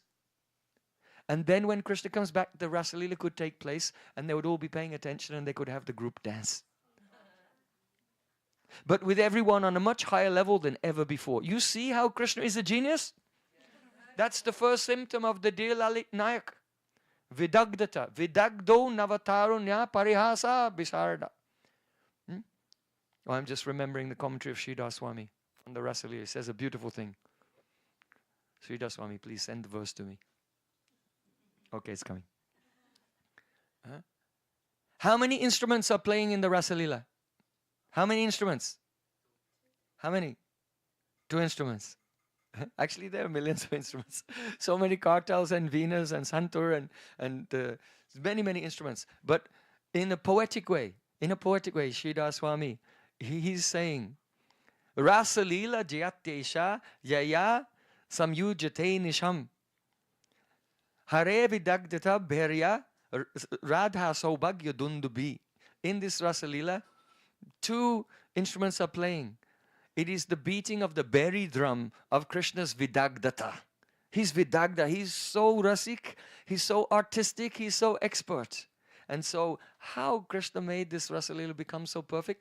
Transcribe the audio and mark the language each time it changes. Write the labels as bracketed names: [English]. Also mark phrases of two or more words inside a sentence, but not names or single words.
[English] And then when Krishna comes back, the Rasalila could take place and they would all be paying attention and they could have the group dance. But with everyone on a much higher level than ever before. You see how Krishna is a genius? That's the first symptom of the dear Lalit Nayak. Vidagdata. [Sanskrit] विदग्धो नवतारुण्य परिहास विशारद. [English] Oh, I'm just remembering the commentary of Sridhar Swami on the Rasalila. It says a beautiful thing. Sridhar Swami, please send the verse to me. Okay, it's coming. How many instruments are playing in the Rasalila? How many instruments? How many? 2 instruments. Actually, there are millions of instruments. So many kartals and venas and santur and many, many instruments. But in a poetic way, Sridhar Swami, he's saying, [Sanskrit] रासलीला जयत्येषा यया संयुज्यते निशाम्. हरे विदग्धता भेर्या राधा सौभाग्य दुन्दुभि. [English] In this Rasalila, 2 instruments are playing. It is the beating of the berry drum of Krishna's Vidagdata. He's Vidagda. He's so rasik. He's so artistic. He's so expert. And so how Krishna made this Rasalila become so perfect?